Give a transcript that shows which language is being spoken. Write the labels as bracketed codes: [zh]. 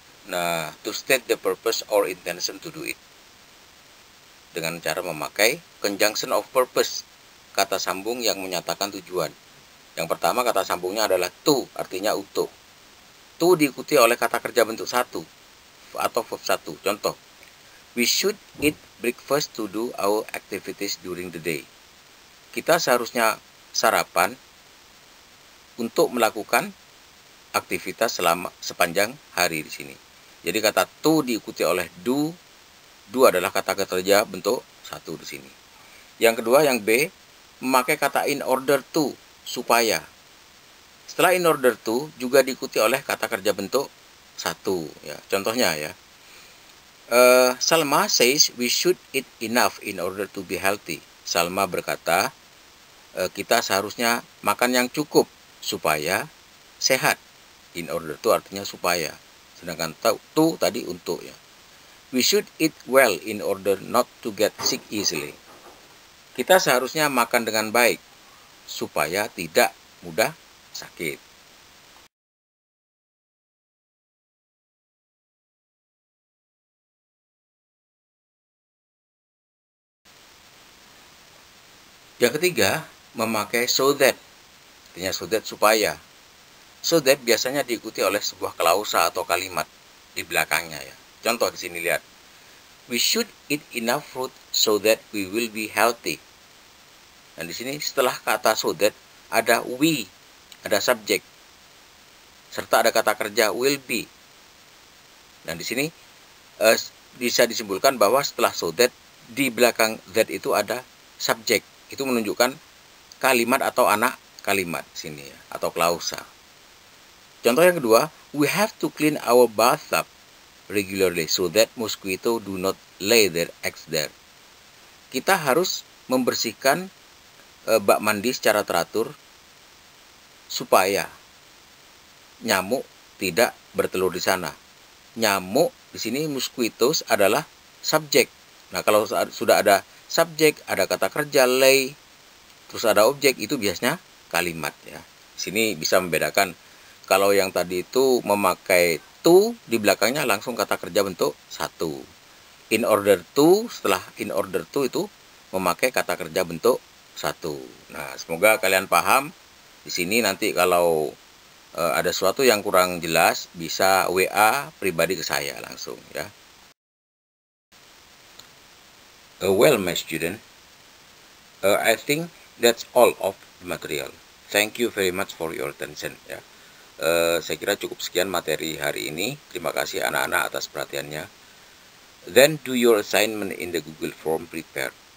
[en] Nah, to state the purpose or intention to do it, [id] dengan cara memakai [en] conjunction of purpose, [id] kata sambung yang menyatakan tujuan. Yang pertama kata sambungnya adalah to, artinya untuk. To diikuti oleh kata kerja bentuk satu atau verb satu. [en] Contoh, we should eat breakfast to do our activities during the day. [id] Kita seharusnya sarapan untuk melakukan aktivitas sepanjang hari di sini. Jadi kata to diikuti oleh do adalah kata kerja bentuk satu di sini. Yang kedua, yang B, memakai kata in order to, supaya. Setelah in order to juga diikuti oleh kata kerja bentuk satu. Ya, contohnya ya. [en] Salma says we should eat enough in order to be healthy. [id] Salma berkata kita seharusnya makan yang cukup supaya sehat. In order to artinya supaya. Sedangkan to tadi untuk ya. [en] We should eat well in order not to get sick easily. [id] Kita seharusnya makan dengan baik supaya tidak mudah sakit. Yang ketiga, memakai so that. Artinya so that supaya. So that biasanya diikuti oleh sebuah klausa atau kalimat di belakangnya ya. Contoh di sini lihat. [en] We should eat enough fruit so that we will be healthy. [id] Dan di sini setelah kata so that ada we, ada subjek, serta ada kata kerja will be. Dan di sini bisa disimpulkan bahwa setelah so that di belakang that itu ada subjek. Itu menunjukkan kalimat atau anak kalimat sini ya, atau klausa. Contoh yang kedua, [en] we have to clean our bathtub regularly so that mosquito do not lay their eggs there. [id] Kita harus membersihkan bak mandi secara teratur supaya nyamuk tidak bertelur di sana. Nyamuk di sini mosquitoes adalah subjek. Nah, kalau sudah ada subjek, ada kata kerja lay, terus ada objek, itu biasanya kalimat ya. Di sini bisa membedakan. Kalau yang tadi itu memakai to, di belakangnya langsung kata kerja bentuk satu. In order to, setelah in order to itu memakai kata kerja bentuk satu. Nah, semoga kalian paham. Di sini nanti kalau ada sesuatu yang kurang jelas, bisa WA pribadi ke saya langsung ya. [en] Well, my student, I think that's all of the material. Thank you very much for your attention ya. [id] Saya kira cukup sekian materi hari ini. Terima kasih anak-anak atas perhatiannya. [en] Then do your assignment in the Google Form prepared.